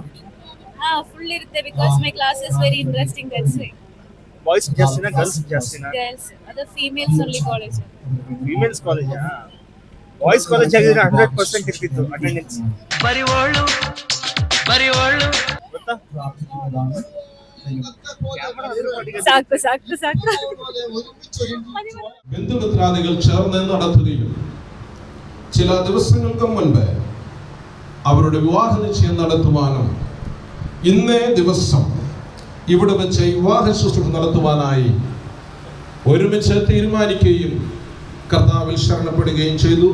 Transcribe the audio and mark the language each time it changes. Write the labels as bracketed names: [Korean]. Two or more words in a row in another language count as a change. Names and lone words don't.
[English] ಹಾ, ಫುಲ್ ಇರುತ್ತೆ. because my class is very interesting. that's why. [Kannada] ಬಾಯ್ಸ್ ಜಾಸ್ತಿನಾ ಗರ್ಲ್ಸ್ ಜಾಸ್ತಿನಾ? ಗರ್ಲ್ಸ್. ಅದು [English] females only college. [Kannada] ಫೀಮೇಲ್ಸ್ ಕಾಲೇಜಾ? ಬಾಯ್ಸ್ ಕಾಲೇಜ್ ಆಗಿದ್ರೆ 100% ಇರ್ತಿತ್ತು ಅಟೆಂಡೆನ್ಸ್. ಗೊತ್ತಾ? സാക്ക് [Malayalam] ബന്ധുമിത്രാദികൾ ചേർന്ന് നടത്തുകയും ചില ദിവസങ്ങൾക്ക് മുൻപ് അവരുടെ വിവാഹ നിശ്ചയം നടത്തുവാനും ഇന്നേ ദിവസം ഇവിടെ വെച്ച് വിവാഹ ശുശ്രൂഷ നടത്തുവാനായി ഒരുമിച്ച് തീരുമാനിക്കുകയും കർത്താവിൽ ശരണപ്പെടുകയും ചെയ്തു.